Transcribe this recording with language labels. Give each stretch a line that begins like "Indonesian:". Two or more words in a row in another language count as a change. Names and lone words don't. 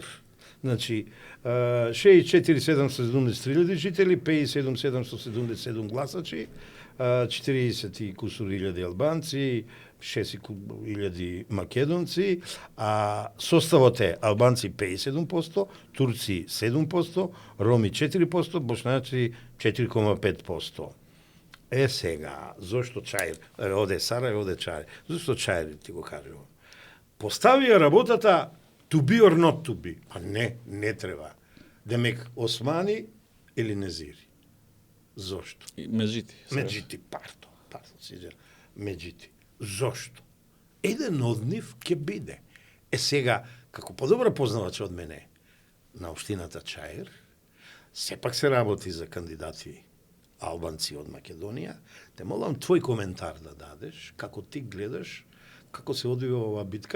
Macedonian: Значи, 64.773 жители, 57.777 гласачи, 40 и кусур илјади албанци, 6.000 македонци, а составот е албанци 57%, турци 7%, роми 4%, бошнаци 4,5%. Сега, зошто Чаир? Оде Сарај, оде Чаир. Зошто Чаир ти го кажувам? Поставија работата
English: to be or not to be.
Macedonian: А не треба. Демек Османи или Незири. Зошто? Меджити, пардон, Меджити. Зошто? Еден од нив ќе биде. Сега, како подобро познавач од мене на општината Чаир, сепак се работи за кандидати албанци од Македонија, те молам твој коментар да дадеш, како ти гледаш, како се одвива оваа битка.